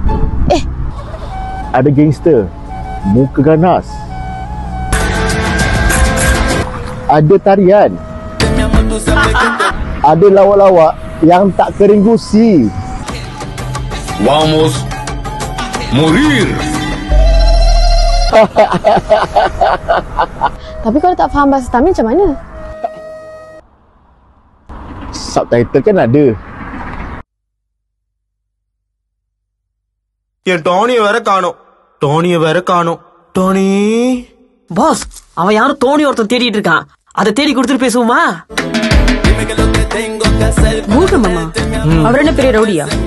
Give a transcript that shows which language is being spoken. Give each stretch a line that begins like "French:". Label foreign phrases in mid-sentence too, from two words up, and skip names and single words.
Malay: Ada gangster muka ganas, ada tarian, ada lawak-lawak yang tak kering gusi.
Spanish: Vamos morir.
Malay: Tapi kalau tak faham bahasa Tamil macam mana? Subtitle kan ada.
Tamil: என் டோனியை வேற காணோம். டோனி பாஸ், அவன் யாரும் தோனி ஒருத்தன் தேடிட்டு இருக்கான். அதை தேடி கொடுத்துட்டு பேசுவோமா? மூகமாமா அவர் என்ன பெரிய ரவுடியா?